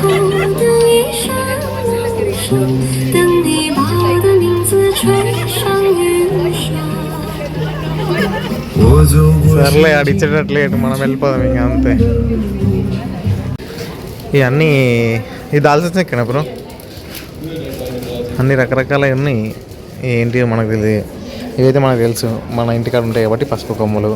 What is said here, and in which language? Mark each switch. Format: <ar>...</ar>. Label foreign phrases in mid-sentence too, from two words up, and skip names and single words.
<zh>的一扇门上，等你把我的名字吹上云霄。</zh> <te>సర్లే అడిచేటట్లేదు, మనం వెళ్ళిపోదాం ఇంకా అంతే. ఇవన్నీ ఇది దాల్చిన ఎక్కడ బ్రో, అన్ని రకరకాల ఉన్నాయి. ఏంటి మనకు తెలియదు, ఇవైతే మనకు తెలుసు మన ఇంటికాడ ఉంటాయి కాబట్టి పసుపు కొమ్ములు.</te>